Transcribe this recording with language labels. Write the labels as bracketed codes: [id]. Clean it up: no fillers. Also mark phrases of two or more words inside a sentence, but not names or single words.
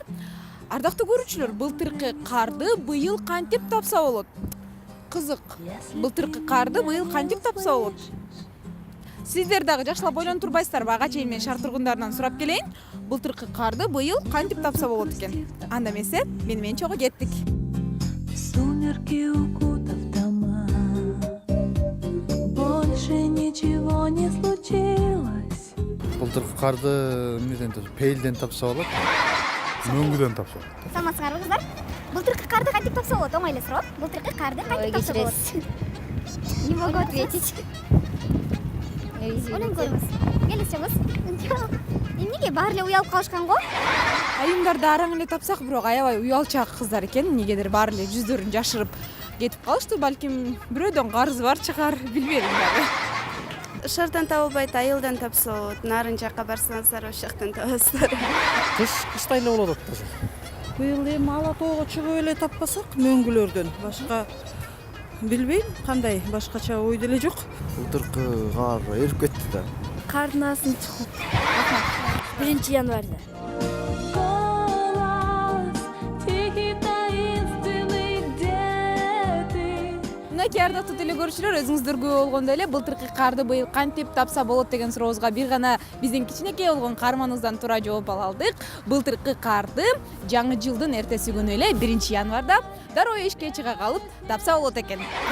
[ky] Ардактуу көрүүчүлөр, былтыркы карды быйыл кантип тапса болот? Кызык. Былтыркы карды быйыл кантип тапса болот? Сиздер дагы жакшылап ойлонуп турбайсыздарбы? Ага чейин мен шаар тургундарынан сурап келейин. Былтыркы карды быйыл кантип тапса болот экен? Анда эмесе, менен чогуу кеттик. [ru] Сумерки укутав дома, больше ничего не случилось. [ky] Былтыркы карды эмнеден тапса, пейилден тапса болот. Мөңгүдөн тапса болот. Саламатсыңарбы кыздар? Былтыркы карды кантип тапса болот? Оңой эле суроо. Былтыркы карды кантип тапса болот? [ru] Не могу ответить. [ky] Ойлонуп көрүңүз. Келесиңиз. Эмнеге баары эле уялып калышкан го? Айымдарды араң эле тапсак, бирок аябай уялчаак кыздар экен. Эмнегедир баары эле жүздөрүн жашырып кетип калышты. Балким бирөөдөн карызы бар чыгар, билбедим дагы. Шаардан табылбайт, айылдан тапса болот. Нарын жакка барсаңыздар, ошол жактан табасыздар. Кыштай эле болот атпаса. Быйыл эми ала тоого чыгып эле таппасак мөңгүлөрдөн башка билбейм, кандай башкача ой деле жок. Былтыркы кар эрип кетти да. Кардын астын чыкып. 1-январда. [ru] Голос тихий, таинственный, где ты? [ky] Мынакей ардактуу теле көрүүчүлөр, өзүңүздөр күбө болгондой эле былтыркы карды быйыл кантип тапса болот деген сурообузга бир гана биздин кичинекей болгон каарманыбыздан туура жооп ала алдык. Былтыркы карды жаңы жылдын эртеси күнү эле 1-январда дароо ишке чыга калып тапса болот экен.